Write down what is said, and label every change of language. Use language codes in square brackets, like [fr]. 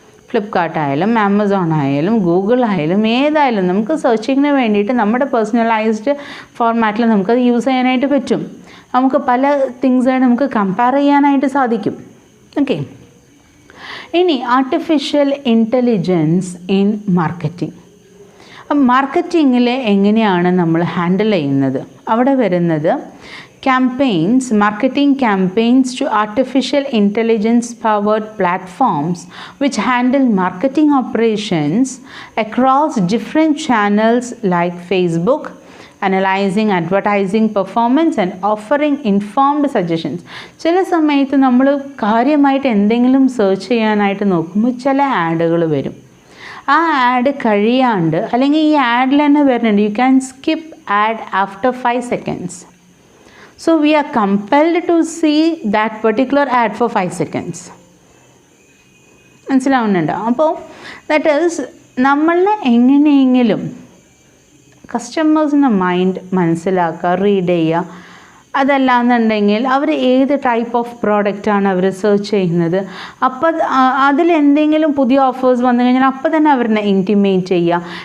[ml] ഫ്ലിപ്കാർട്ട് ആയാലും ആമസോൺ ആയാലും ഗൂഗിൾ ആയാലും ഏതായാലും നമുക്ക് സെർച്ചിങ്ങിന് വേണ്ടിയിട്ട് നമ്മുടെ പേഴ്സണലൈസ്ഡ് ഫോർമാറ്റിൽ നമുക്കത് യൂസ് ചെയ്യാനായിട്ട് പറ്റും. നമുക്ക് പല തിങ്സായിട്ട് നമുക്ക് കമ്പയർ ചെയ്യാനായിട്ട് സാധിക്കും. [en] Okay, ഇനി artificial intelligence in marketing. [ml] മാർക്കറ്റിങ്ങിൽ എങ്ങനെയാണ് നമ്മൾ ഹാൻഡിൽ ചെയ്യുന്നത്? അവിടെ വരുന്നത് [en] campaigns, marketing campaigns to artificial intelligence powered platforms which handle marketing operations across different channels like Facebook, analyzing advertising performance and offering informed suggestions. [ml] ചില സമയത്ത് നമ്മൾ കാര്യമായിട്ട് എന്തെങ്കിലും സെർച്ച് ചെയ്യാനായിട്ട് നോക്കുമ്പോൾ ചില ആഡുകൾ വരും. ആ ആഡ് കഴിയാണ്ട് അല്ലെങ്കിൽ ഈ ആഡിൽ തന്നെ വരുന്നുണ്ട്, [en] You can skip ad after 5 seconds. So we are compelled to see that particular ad for 5 seconds. [ml] മനസ്സിലാവുന്നുണ്ടോ? അപ്പോൾ [en] that is [ml] നമ്മളെ എങ്ങനെയെങ്കിലും കസ്റ്റമേഴ്സിൻ്റെ മൈൻഡ് മനസ്സിലാക്കുക, റീഡ് ചെയ്യുക, അതല്ലാന്നുണ്ടെങ്കിൽ അവർ ഏത് ടൈപ്പ് ഓഫ് പ്രോഡക്റ്റാണ് അവർ സെർച്ച് ചെയ്യുന്നത്, അപ്പോൾ അതിലെന്തെങ്കിലും പുതിയ ഓഫേഴ്സ് വന്നു കഴിഞ്ഞാൽ അപ്പോൾ തന്നെ അവരെ ഇൻറ്റിമേറ്റ് ചെയ്യുക.